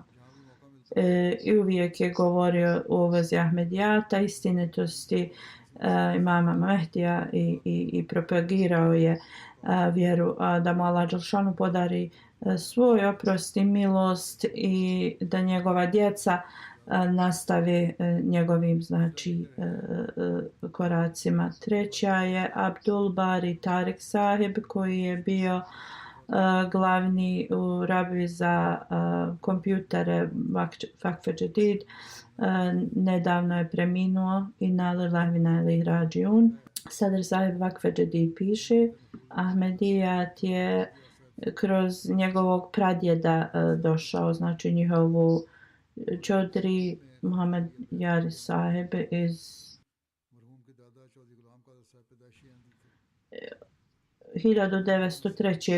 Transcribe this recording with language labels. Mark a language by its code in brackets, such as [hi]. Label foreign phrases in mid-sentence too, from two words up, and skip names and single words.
[bs] I uvijek je govorio u vezi Ahmedijata, istinitosti imama Mehdija i propagirao je vjeru da mu Allah dželešanu podari svoj oprost i milost i da njegova djeca nastave njegovim, znači, koracima. Treća je Abdul Bari Tarik Sahib koji je bio glavni u rabi za kompjutere Vakfe Jadid. Nedavno je preminuo [ar] إنا لله وإنا إليه راجعون. [bs] Sadr Sahib Vakfe Jadid piše Ahmedijat je kroz njegovog pradjeda došao, znači njihovu čodri Muhammed Yari Sahib iz 1903.